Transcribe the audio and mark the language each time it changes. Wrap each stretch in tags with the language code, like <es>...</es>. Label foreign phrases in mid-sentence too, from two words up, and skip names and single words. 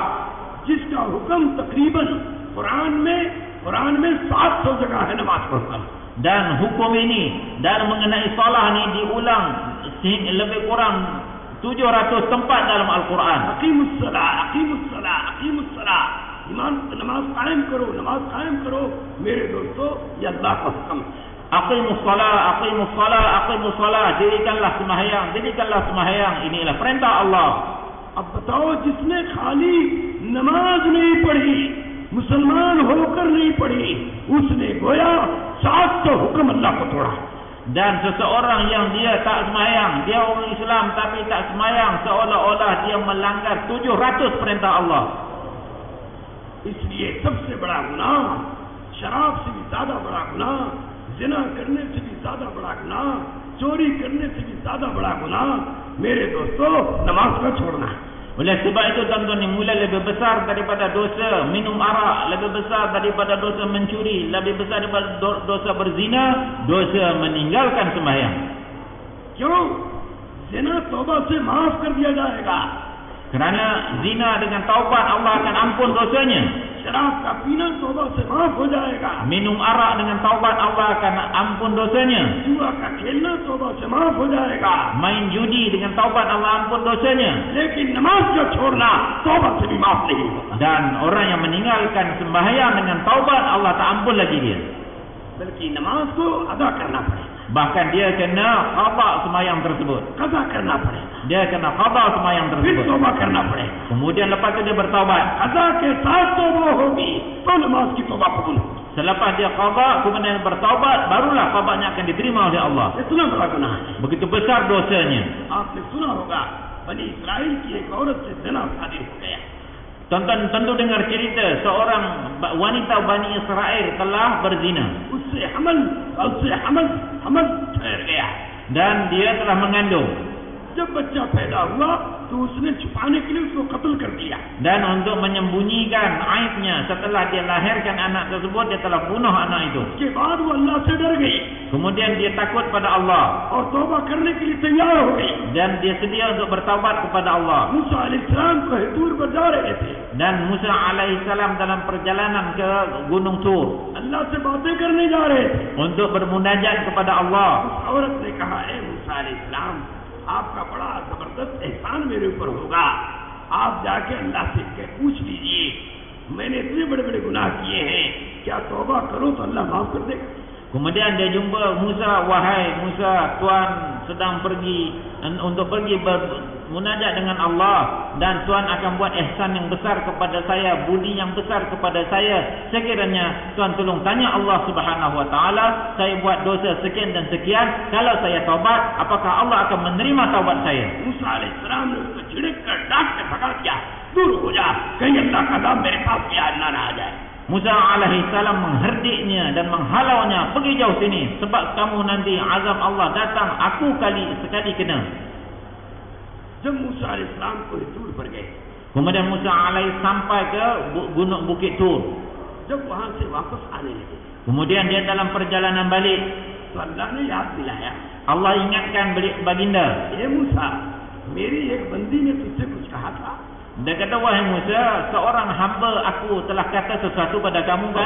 <hi>जिसका हुक्म तकरीबन कुरान में 700 जगह है नमाज का हुक्म.</hi> <ms>Dan hukum ini dan mengenai salat ni diulang lebih kurang 700 tempat dalam Al-Quran.</ms> <ar>أقيموا الصلاة.</ar> <hi>ईमान नमाज कायम करो. मेरे दोस्तों, ये अल्लाह का हुक्म है.</hi> <ar>أقيموا الصلاة.</ar> <ms>Dirikanlah sembahyang. Inilah perintah Allah.</ms> <hi>अब बताओ, जिसने खाली नमाज नहीं पढ़ी, मुसलमान होकर नहीं पढ़ी, उसने गोया 700 हुक्म अल्लाह को तोड़ा.</hi> <ms>Dan seseorang yang dia tak sembahyang, dia orang Islam tapi tak sembahyang, seolah-olah dia melanggar 700 perintah Allah.</ms> <hi>इसलिए सबसे बड़ा गुनाह शराब से भी ज्यादा बड़ा गुनाह, जिना करने से भी ज्यादा बड़ा गुनाह, चोरी करने से भी ज्यादा बड़ा गुनाह मेरे दोस्तों नमाज का छोड़ना.</hi> <ms>Oleh sebab itu tuan-tuan, yang mula lebih besar daripada dosa minum arak, lebih besar daripada dosa mencuri, lebih besar daripada dosa berzina, dosa meninggalkan sembahyang.</ms> <hi>क्यों? जिना तौबा से माफ कर दिया जाएगा.</hi> <ms>Kerana zina dengan taubat Allah akan ampun dosanya.</ms> <hi>शराब का पीना तौबा से माफ हो जाएगा.</hi> <ms>Minum arak dengan taubat Allah akan ampun dosanya.</ms> <hi>जुआ का खेलना तौबा से माफ हो जाएगा.</hi> <ms>Main judi dengan taubat Allah ampun dosanya.</ms> <hi>लेकिन नमाज का छोड़ना तौबा से भी माफ नहीं होगा.</hi> <ms>Dan orang yang meninggalkan sembahyang dengan taubat Allah tak ampun lagi dia.</ms> <hi>बल्कि नमाज को अदा करना पड़ेगा.</hi> <ms>Bahkan dia kena qada sembahyang tersebut.</ms> <hi>कज़ा करना पड़ेगा.</hi> <ms>Dia kena qada sembahyang</ms> <hi>फिर</hi> <ms>tersebut.</ms> <hi>तौबा करना पड़ेगा.</hi> <ms>Kemudian lepas itu dia bertaubat.</ms> <hi>कज़ा के साथ तौबा होगी तो नमाज की तौबा कबूल होगी.</hi> <ms>Selepas dia qada kemudian bertaubat, barulah taubatnya akan diterima oleh Allah.</ms> <hi>इतना बड़ा गुनाह है.</hi> <ms>Begitu besar dosanya.</ms> <hi>आपने सुना होगा बनी इस्राइल की एक औरत से ज़िना शादी हो गया.</hi> <ms>Tonton tentu dengar cerita seorang wanita Bani Israel telah berzina</ms> <hi>उससे हमल ठहर गया.</hi> <ms>dan dia telah mengandung.</ms> <hi>जब बच्चा पैदा हुआ तो उसने छुपाने के लिए उसको कत्ल कर दिया.</hi> <ms>Dan untuk menyembunyikan aibnya setelah dia lahirkan anak tersebut, dia telah bunuh anak itu.</ms> <hi>उसके बाद वो अल्लाह से डर गई</hi> <ms>Kemudian dia takut pada Allah</ms> <hi>और तौबा करने के लिए तैयार हो गई.</hi> <ms>dan dia sedia untuk bertaubat kepada Allah.</ms> <hi>मूसा अलैहिस्सलाम को हितूर पर जा रहे थे.</hi> <ms>Dan Musa alaihissalam dalam perjalanan ke Gunung Tur</ms> <hi>अल्लाह से बातें करने जा रहे थे.</hi> <ms>untuk bermunajat kepada Allah.</ms> <hi>उस औरत ने कहा, ए मूसा अलैहिस्सलाम, आपका बड़ा जबरदस्त एहसान मेरे ऊपर होगा, आप जाके अल्लाह से पूछ लीजिए, मैंने इतने बड़े बड़े गुनाह किए हैं, क्या तौबा करो तो अल्लाह माफ कर देगा।</hi> <ms>Kemudian dia jumpa Musa, wahai Musa, Tuhan sedang pergi untuk pergi bermunajat dengan Allah, dan Tuhan akan buat ihsan yang besar kepada saya, budi yang besar kepada saya. Sekiranya Tuhan tolong tanya Allah</ms> <ar>سبحانه وتعالى,</ar> <ms>saya buat dosa sekian dan sekian, kalau saya taubat, apakah Allah akan menerima taubat saya?</ms> <hi>Musa alaihissalam ने उसको झिड़क कर डांट के भगा दिया, दूर हो जा, कहीं अल्लाह का नाम मेरे पास भी ना आ जाए।</hi> <ms>Musa alaihissalam mengherdiknya dan menghalaunya, pergi jauh sini, sebab kamu nanti azab Allah datang, aku sekali kena.</ms> <hi>जब मूसा अलैहिस्सलाम को तूर पर गए,</hi> <ms>kemudian Musa alaihi sampai ke gunung Bukit Tur.</ms> <hi>जब वहां से वापस आने लगे,</hi> <ms>kemudian dia dalam perjalanan balik,</ms> <hi>तो अल्लाह ने याद दिलाया,</hi> <ms>Allah ingatkan baginda,</ms> <hi>ये मूसा, मेरी एक बंदी ने तुझसे कुछ कहा था,</hi> <ms>dia kata, wahai Musa, seorang hamba aku telah kata sesuatu pada kamu kan,</ms>